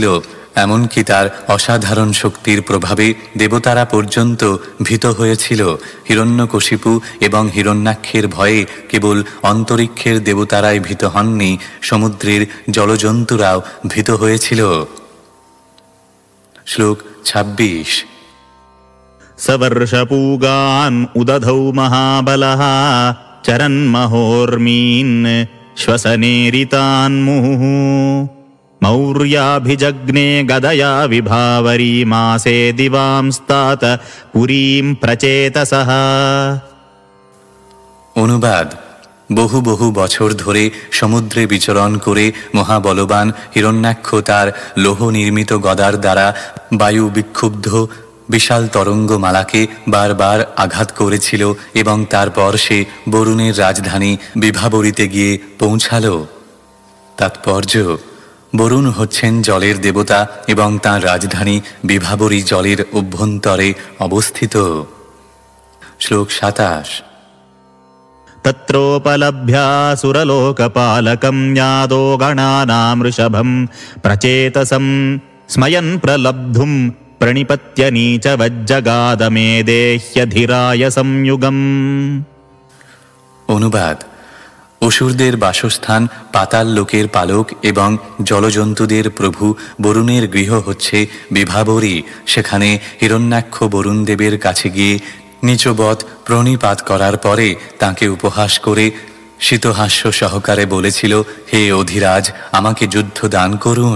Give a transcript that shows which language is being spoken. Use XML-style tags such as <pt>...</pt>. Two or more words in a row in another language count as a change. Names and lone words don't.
<bn>এমনকি তার অসাধারণ শক্তির প্রভাবে দেবতারা পর্যন্ত ভীত হয়েছিল। হিরণ্যকশিপু এবং হিরণ্যাক্ষের ভয়ে কেবল অন্তরিক্ষের দেবতারাই ভীত হননি, সমুদ্রের জলজন্তুরাও ভীত হয়েছিল। শ্লোক 26।</bn> <sa>सवर्षपूगान् उदधौ महाबलः चरन्महोर्मीन् श्वसनेरितान्मुहुः मौर्याभिजग्ने गदया विभावरी मासे दिवांस्तात पुरीं प्रचेतसः।</sa> <bn>অনুবাদ: বহু বহু বছর ধরে সমুদ্রে বিচরণ করে মহাবলবান হিরণ্যাক্ষ তার লৌহ নির্মিত গদার দ্বারা বায়ু বিক্ষুব্ধ বিশাল তরঙ্গমালাকে বারবার আঘাত করেছিল এবং তারপর সে বরুণের রাজধানী বিভাবরীতে গিয়ে পৌঁছাল। তাৎপর্য: বরুণ হচ্ছেন জলের দেবতা এবং তাঁর রাজধানী বিভাবরী জলের অভ্যন্তরে অবস্থিত। শ্লোক 27।</bn> <sa>तत्रोपलभ्यासुरलोकपालकं यादो गणानां वृषभं प्रचेतसं स्मयन् प्रलब्धुं प्रणिपत्य नीचवज्जगादमेदेह्यधिराय संयुगम्।</sa> <bn>অনুবাদ: অসুরদের বাসস্থান পাতাল লোকের পালক এবং জলজন্তুদের প্রভু বরুণের গৃহ হচ্ছে বিভাবরী। সেখানে হিরণ্যাক্ষ বরুণ দেবের কাছে গিয়ে নীচবৎ প্রণিপাত করার পরে তাঁকে উপহাস করে শীতহাস্য সহকারে বলেছিল, হে অধিরাজ, আমাকে যুদ্ধ দান করুন।</bn>